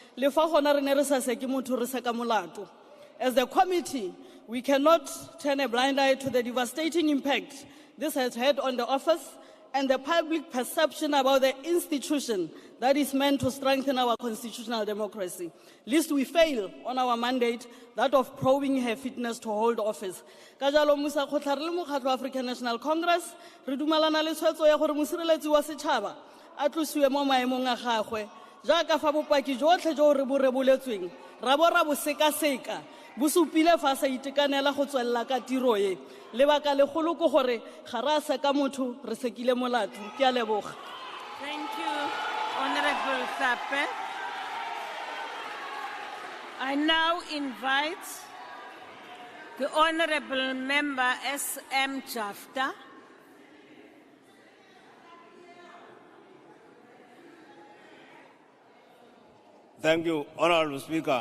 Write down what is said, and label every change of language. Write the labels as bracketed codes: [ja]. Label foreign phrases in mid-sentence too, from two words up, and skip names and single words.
[en] As the committee, we cannot turn a blind eye to the devastating impact this has had on the office and the public perception about the institution that is meant to strengthen our constitutional democracy, lest we fail on our mandate, that of probing her fitness to hold office. [tn] Kajalo Musa Khotla re le mokgatlo wa African National Congress, re dumelana le tshwetso ya gore mosireletsi wa setšhaba a tlosiwe mo maemong a gagwe jaaka fa bopaki jotlhe jo re bo reboletsweng ra bo ra bo sekaseka bo supile fa sa itekanela go tswelela ka tiro e lebaka legolo ke gore ga ra seka motho re sekile molato ke a leboga. [en] Thank you, Honorable Sape. I now invite the Honorable Member S.M. Jafta. Thank you, Honorable Speaker.